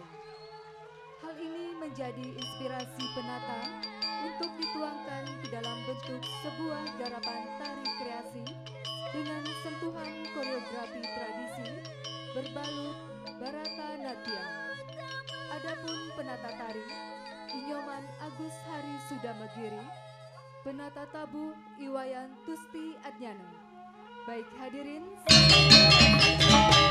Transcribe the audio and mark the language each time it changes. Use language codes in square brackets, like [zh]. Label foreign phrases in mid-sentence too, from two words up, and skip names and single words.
[id] Hal ini menjadi inspirasi penata untuk dituangkan ke dalam bentuk sebuah garapan tari kreasi dengan sentuhan koreografi tradisi berbalut Bharatanatyam. Adapun penata tari Inyoman Agus Hari Sudamegiri, penata tabuh Iwayan Tusti Adnyana. Baik hadirin,